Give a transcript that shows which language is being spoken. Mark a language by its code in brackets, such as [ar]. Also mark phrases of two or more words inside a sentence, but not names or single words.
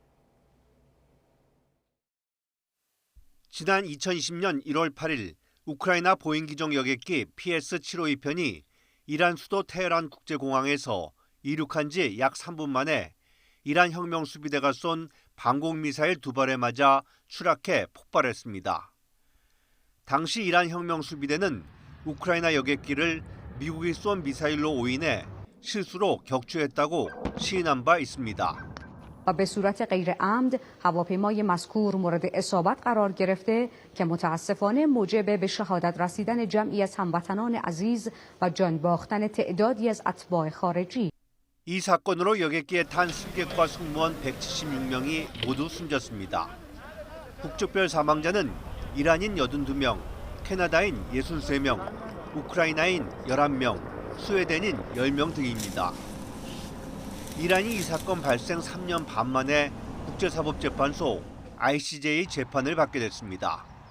[ko] 지난 2020년 1월 8일 우크라이나 보잉 기종 여객기 PS-752편이 이란 수도 테헤란 국제공항에서 이륙한 지 약 3분 만에 이란 혁명 수비대가 쏜 방공 미사일 2발에 맞아 추락해 폭발했습니다. 당시 이란 혁명 수비대는 우크라이나 여객기를 미국이 쏜 미사일로 오인해 실수로 격추했다고 시인한 바 있습니다. [fa] و به صورت غیر عمد هواپیمای مذکور مورد اصابت قرار گرفته که متاسفانه موجب به شهادت رسیدن جمعی از هموطنان عزیز و جان باختن تعدادی از اتباع خارجی. [ko] 이 사건으로 여객기에 탄 승객과 승무원 176명이 모두 숨졌습니다. 국적별 사망자는 이란인 82명, 캐나다인 63명, 우크라이나인 11명, 스웨덴인 10명 등입니다. 이란이 이 사건 발생 3년 반 만에 국제사법재판소 ICJ 재판을 받게 됐습니다.